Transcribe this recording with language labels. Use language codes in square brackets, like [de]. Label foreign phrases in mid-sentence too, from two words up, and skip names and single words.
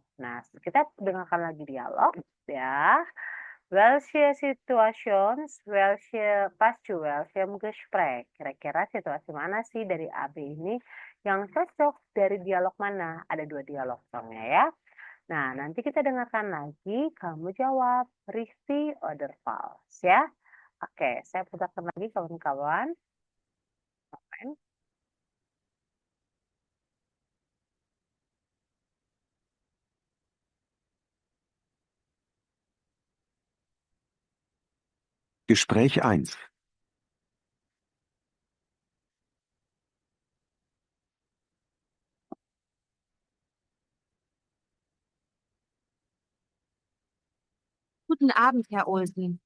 [id] Nah, kita dengarkan lagi dialog ya. [de] Welche Situations, passt zu welchem Gespräch? [id] Kira-kira situasi mana sih dari AB ini yang cocok dari dialog mana? Ada 2 dialog soalnya ya. Nah, nanti kita dengarkan lagi, kamu jawab [de] richtig oder falsch [id] ya. Oke, saya putarkan lagi kawan-kawan. [de] Gespräch 1. Guten Abend, Herr Olsen.